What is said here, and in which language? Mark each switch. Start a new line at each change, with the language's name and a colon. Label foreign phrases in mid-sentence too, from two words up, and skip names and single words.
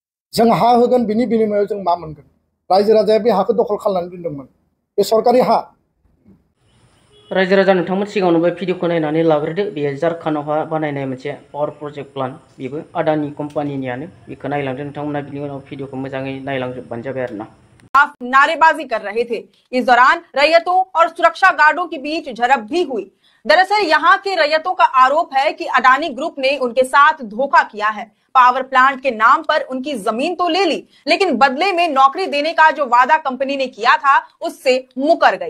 Bodo: जों हा होगोन बिनि बिनिमयाव जों मा मोनगोन रायजो राजाया बे हाखौ दखल खालामनानै दोनदोंमोन बे सरकारि हा रायजो राजा नोंथांमोन सिगाङावनो बे भिडिअखौ नायनानै लाग्रोदो बेयो झारखन्डआवहा बानायनाय मोनसे
English: power project plan
Bodo: बेबो आदानि कम्पानिनियानो बेखौ नायलांदो नोंथांमोना बिनि उनाव भिडिअखौ मोजाङै नायलांजोबबानो जाबाय आरोना
Hindi: नारेबाजी कर रहे थे। इस दौरान रैयतों और सुरक्षा गार्डों के बीच झड़प भी हुई। दरअसल यहाँ के रैयतों का आरोप है कि अडानी ग्रुप ने उनके साथ धोखा किया है।
English: power plant
Hindi: के नाम पर उनकी जमीन तो ले ली, लेकिन बदले में नौकरी देने का जो वादा कंपनी ने किया था उससे मुकर गई।